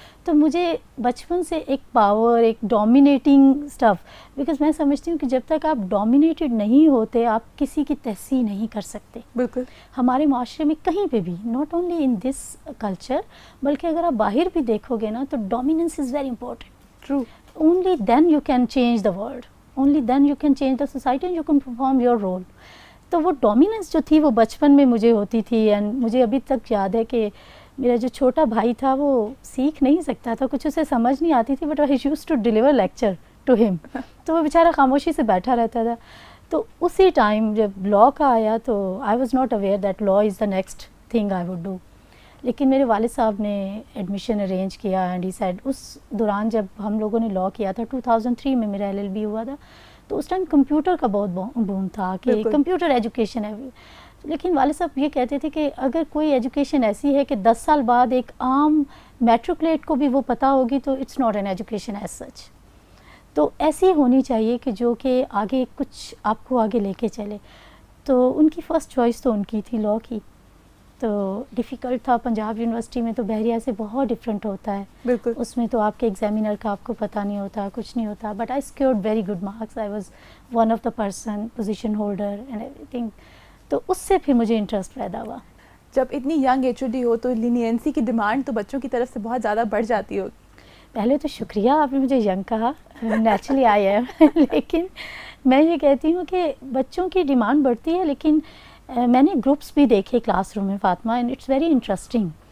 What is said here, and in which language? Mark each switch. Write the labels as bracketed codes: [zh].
[ur] تو مجھے بچپن سے ایک پاور، ایک ڈومینیٹنگ اسٹف، بیکاز میں سمجھتی ہوں کہ جب تک آپ ڈومینیٹڈ نہیں ہوتے آپ کسی کی تحصیل نہیں کر سکتے. بالکل. ہمارے معاشرے میں کہیں پہ بھی، [en] not only in this culture, [ur] بلکہ اگر آپ باہر بھی دیکھو گے نا تو [en] Dominance is very important. True. Only then you can change the world. Only then you can change the society and you can perform your role. [ur] تو وہ ڈومیننس جو تھی وہ بچپن میں مجھے ہوتی تھی. اینڈ مجھے ابھی تک یاد ہے کہ میرا جو چھوٹا بھائی تھا وہ سیکھ نہیں سکتا تھا، کچھ اسے سمجھ نہیں آتی تھی، [en] But I used to deliver lecture to him. [ur] تو وہ بیچارہ خاموشی سے بیٹھا رہتا تھا. تو اسی ٹائم جب لاء کا آیا تو [en] I was not aware that law is the next thing I would do. [ur] لیکن میرے والد صاحب نے ایڈمیشن ارینج کیا [en] and he said, [ur] اس دوران جب ہم لوگوں نے لاء کیا تھا 2003 میں میرا LLB ہوا تھا، تو اس ٹائم کمپیوٹر کا بہت بوم تھا کہ کمپیوٹر ایجوکیشن ہے. لیکن والد صاحب یہ کہتے تھے کہ اگر کوئی ایجوکیشن ایسی ہے کہ 10 سال بعد ایک عام میٹرکلیٹ کو بھی وہ پتہ ہوگی تو [en] It's not an education as such. [ur] تو ایسی ہونی چاہیے کہ جو کہ آگے کچھ آپ کو آگے لے کے چلے. تو ان کی فرسٹ چوائس تو ان کی تھی لاء کی. تو ڈیفیکلٹ تھا. پنجاب یونیورسٹی میں تو بحریہ سے بہت ڈفرینٹ ہوتا ہے. بالکل. اس میں تو آپ کے ایگزامینر کا آپ کو پتہ نہیں ہوتا، کچھ نہیں ہوتا. [en] But I secured very good marks. I was one of the person position holder and everything. [ur] تو اس سے پھر مجھے انٹرسٹ پیدا ہوا. جب اتنی ینگ HOD ہو تو لینینسی کی ڈیمانڈ تو بچوں کی طرف سے بہت زیادہ بڑھ جاتی ہوگی. پہلے تو شکریہ آپ نے مجھے ینگ کہا، [en] Naturally I am. [ur] لیکن میں یہ کہتی ہوں کہ بچوں کی ڈیمانڈ بڑھتی ہے، لیکن میں نے گروپس بھی دیکھے کلاس روم میں Fatima, [en] And it's very interesting.